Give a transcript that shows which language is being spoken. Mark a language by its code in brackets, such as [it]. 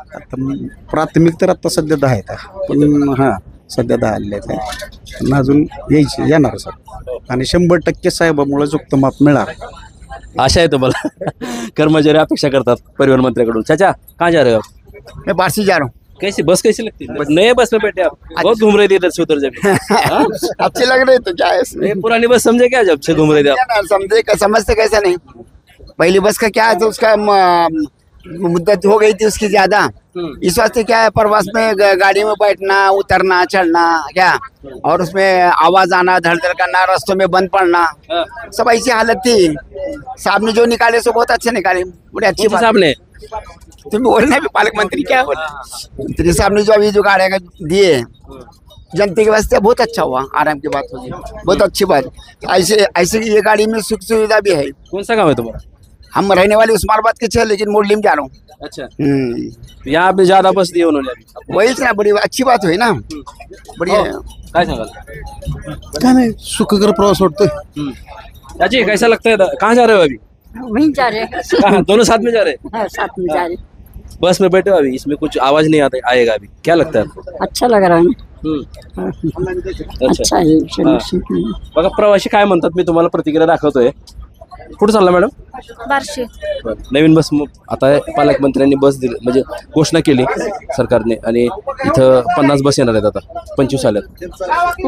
[mr] आता प्राथमिक तर आता सध्या 10 आहेत पण हां सध्या 10 आलेले आहेत पण अजून येणार सर आणि 100% साहेबामुळे जुक्त माप मिळणार. आशा आहे तुम्हाला? कर्मचारी अपेक्षा करतात परिवहन मंत्र्याकडून. [hi] चाचा कहाँ जा रहे हो आप? मैं बार्सी जा रहा हूँ. कैसी बस कैसी लगती है? नए बस में बैठे आप बहुत घूम रहे थे इधर से उधर जब. अच्छे लग रहे तो क्या है नहीं पुरानी बस समझे क्या जब से घूम रहे थे आप? समझे समझते कैसा नहीं. पहली बस का क्या है तो उसका मुद्दत हो गई थी उसकी ज्यादा. इस वास्ते क्या है प्रवास में गाड़ी में बैठना उतरना चढ़ना क्या और उसमें आवाज आना धड़धड़ करना रास्तों में बंद पड़ना सब ऐसी हालत थी. साहब ने जो निकाले सो बहुत अच्छे निकाले. बड़ी अच्छी बात. साहब ने तुम बोलना भी पालक मंत्री क्या बोल मंत्री साहब ने जो अभी जो गाड़ियाँ दिए जनता के वास्ते बहुत अच्छा हुआ. आराम की बात होगी बहुत अच्छी बात. ऐसे ये गाड़ी में सुख सुविधा भी है. कौन सा गाँव है तुम्हारा? हम रहने वाले उस्मानाबाद के थे लेकिन मोडली में जा रहा हूँ. अच्छा यहाँ पे ज्यादा बस दिए उन्होंने अभी. वही ना बड़ी अच्छी बात हुई ना. बढ़िया [mr] काय सांगाल? काय नाही सुखकर प्रवास वाटतोय. [hi] चाची कैसा लगता है? कहाँ जा रहे हो अभी? वहीं जा रहे हैं. कहाँ? दोनों साथ में जा रहे हैं? साथ में जा रहे. बस में बैठे हो अभी इसमें कुछ आवाज नहीं आता आएगा अभी क्या लगता है आपको? अच्छा लग रहा है. अच्छा [mr] आहे. बघा प्रवासी काय म्हणतात मी तुम्हाला प्रतिक्रिया दाखवतोय. कुठं चालला मॅडम? बार्शी. नवीन बस आता पालकमंत्र्यांनी बस दिली म्हणजे घोषणा केली सरकारने आणि इथं 50 बस येणार आहेत आता 25 आल्यात.